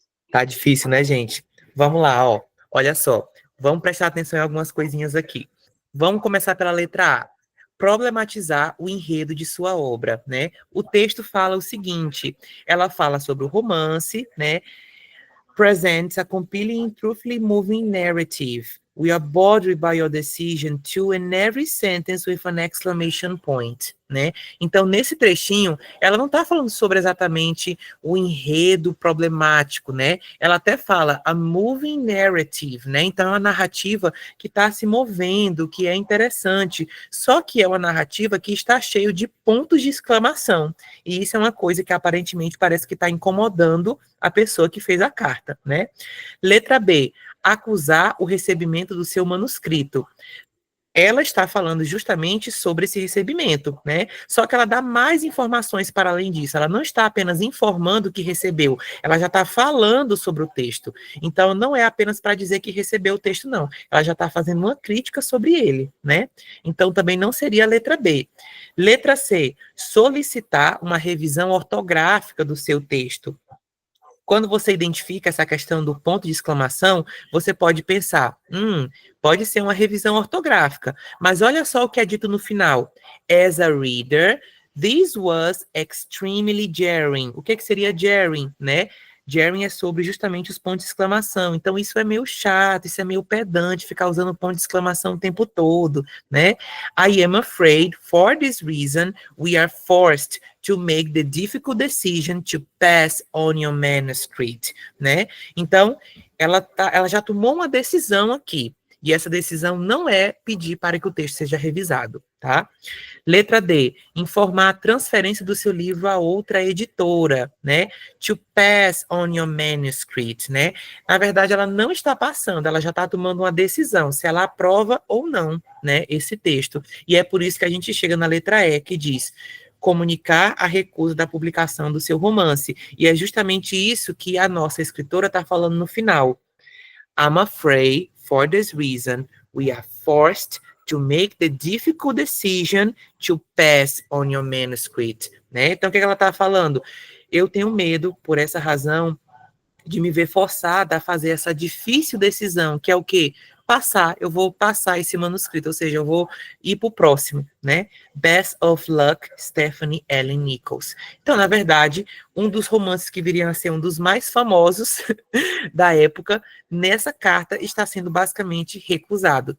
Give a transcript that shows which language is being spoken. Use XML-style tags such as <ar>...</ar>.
<pt>Tá difícil, né, gente? Vamos lá, ó. Olha só. Vamos prestar atenção em algumas coisinhas aqui. Vamos começar pela letra A. Problematizar o enredo de sua obra, né? O texto fala o seguinte, ela fala sobre o romance, né?</pt> <en>Presents a compelling, truthfully moving narrative. We are bothered by your decision to, in every sentence with an exclamation point, né?</en> <pt>Então, nesse trechinho, ela não está falando sobre exatamente o enredo problemático, né? Ela até fala</pt> <en>a moving narrative,</en> <pt>né? Então, é uma narrativa que está se movendo, que é interessante, só que é uma narrativa que está cheio de pontos de exclamação. E isso é uma coisa que aparentemente parece que está incomodando a pessoa que fez a carta, né? Letra B, acusar o recebimento do seu manuscrito. Ela está falando justamente sobre esse recebimento, né? Só que ela dá mais informações para além disso. Ela não está apenas informando que recebeu, ela já está falando sobre o texto. Então, não é apenas para dizer que recebeu o texto, não. Ela já está fazendo uma crítica sobre ele, né? Então, também não seria a letra B. Letra C, solicitar uma revisão ortográfica do seu texto. Quando você identifica essa questão do ponto de exclamação, você pode pensar, pode ser uma revisão ortográfica, mas olha só o que é dito no final.</pt> <en>As a reader, this was extremely jarring.</en> <pt>O que seria jarring, né? Jarring é sobre justamente os pontos de exclamação. Então, isso é meio chato, isso é meio pedante, ficar usando ponto de exclamação o tempo todo, né?</pt> <en>I am afraid, for this reason, we are forced to make the difficult decision to pass on your manuscript, né?</en> <pt>Então, ela já tomou uma decisão aqui, e essa decisão não é pedir para que o texto seja revisado, tá? Letra D, informar a transferência do seu livro a outra editora, né?</pt> <en>To pass on your manuscript, né?</en> <pt>Na verdade, ela não está passando, ela já está tomando uma decisão, se ela aprova ou não, né, esse texto. E é por isso que a gente chega na letra E, que diz comunicar a recusa da publicação do seu romance. E é justamente isso que a nossa escritora está falando no final.</pt> <en>I'm afraid, for this reason, we are forced to make the difficult decision to pass on your manuscript, né?</en> <pt>Então, o que ela está falando? Eu tenho medo, por essa razão, de me ver forçada a fazer essa difícil decisão, que é o quê? Eu vou passar esse manuscrito, ou seja, eu vou ir para o próximo, né?</pt> <en>Best of Luck, Stephanie Ellen Nichols.</en> <pt>Então, na verdade, um dos romances que viriam a ser um dos mais famosos da época, nessa carta está sendo basicamente recusado.</pt>